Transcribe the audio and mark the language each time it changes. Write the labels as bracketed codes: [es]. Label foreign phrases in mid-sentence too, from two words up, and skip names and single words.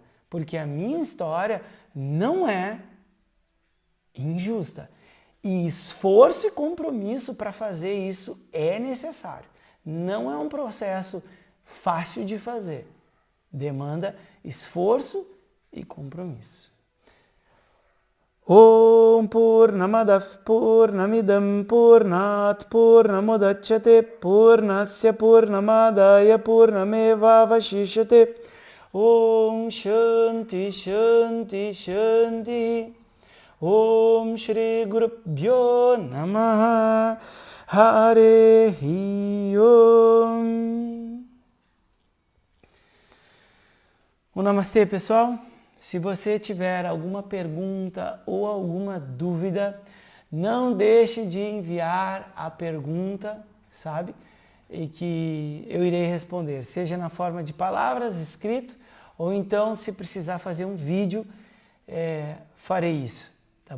[pt] Porque a minha história não é injusta. E esforço e compromisso para fazer isso é necessário. Não é um processo fácil de fazer. Demanda esforço e compromisso. [sa] Om Purnamadav Purnamidam Purnat Purnamudachyate Purnasya Purnamadaya Purnamevavashishyate. Om Shanti Shanti Shanti. Om Shri Gurubhyo Namaha. Hare Om. [pt] Um namastê, pessoal. Se você tiver alguma pergunta ou alguma dúvida, não deixe de enviar a pergunta, sabe? E que eu irei responder, seja na forma de palavras, escrito, ou então, se precisar fazer um vídeo, farei isso, tá bom?